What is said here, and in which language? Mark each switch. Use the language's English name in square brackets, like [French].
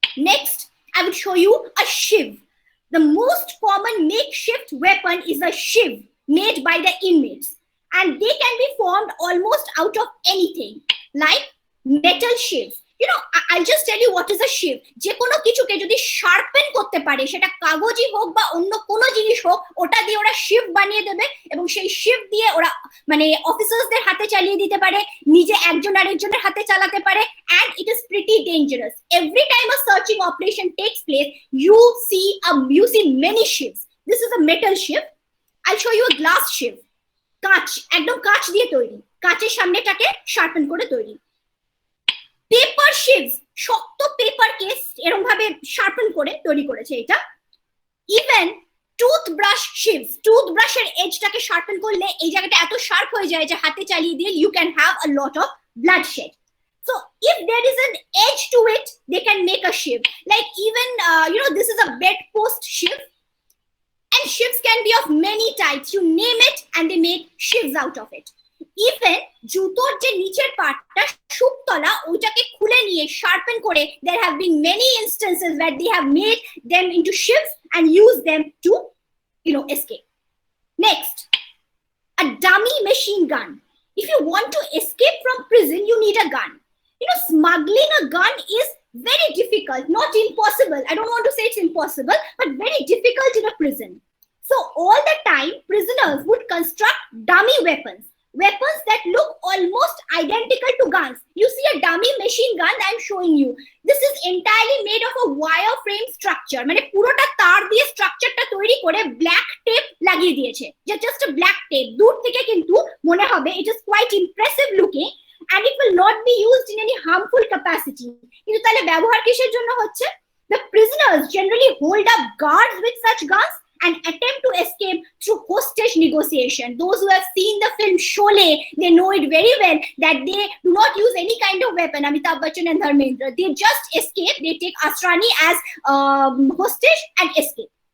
[English] Next, I will show you a shiv. The most common makeshift weapon is a shiv made by the inmates. And they can be formed almost out of anything, like metal shivs. I'll just tell you what is a shiv. [Bangla] যে কোনো কিছুকে যদি sharpen করতে পারে, সেটা কাগজই হোক বা অন্য কোনো জিনিস হোক, ওটা দিয়ে ওরা শিভ বানিয়ে দেবে এবং সেই শিভ দিয়ে ওরা অফিসার্সদের হাতে চালিয়ে দিতে পারে, নিজে একজন আরেকজনের হাতে চালাতে পারে, [English] and it is pretty dangerous. Every time a searching operation takes place, you see many shivs. This is a metal shiv. I'll show you a glass shiv. [Bangla] কাঁচ, একদম কাঁচ দিয়ে তৈরি, কাঁচের সামনেটাকে শার্পেন করে তৈরি। পেপার শিভস, শক্ত পেপারকে এরকম ভাবে শার্পেন করে তৈরি করেছে এটা। ইভেন টুথব্রাশ শিভস, টুথব্রাশের এজটাকে শার্পেন করলে এই জায়গাটা এত শার্প হয়ে যায় যে হাতে চালিয়ে দিলে [English] You can have a lot of bloodshed. So if there is an edge to it, they can make a shiv. Like even this is a bedpost shiv, and shivs can be of many types. You name it, and they make shivs out of it. Even [Bangla] জুতোর যে নিচের পার্টটা শুকতলা, ওটাকে খুলে নিয়ে sharpen করে, [English] there have been many instances where they have made them into shivs and used them to escape. Next, a dummy machine gun. If you want to escape from prison, you need a gun. Smuggling a gun is very difficult, not impossible. I don't want to say it's impossible, but very difficult in a prison. So all the time, prisoners would construct dummy weapons. weapons that look almost identical to guns. You see a dummy machine gun that I'm showing you. This is entirely made of a wire frame structure. [Bangla] মানে পুরোটা তার দিয়ে স্ট্রাকচারটা তৈরি করে black tape লাগিয়ে দিয়েছে। [English] Just a black tape. [Bangla] দূর থেকে কিন্তু মনে হবে [English] it is quite impressive looking and it will not be used in any harmful capacity. [Bangla] কিন্তু তাহলে ব্যবহার কিসের জন্য হচ্ছে? [English] The prisoners generally hold up guards with such guns and attempt to escape through hostage negotiation. Those who have seen the film Sholay, they know it very well that they do not use any kind of weapon, Amitabh Bachchan and Dharmendra. They just escape. They take Asrani as hostage and escape.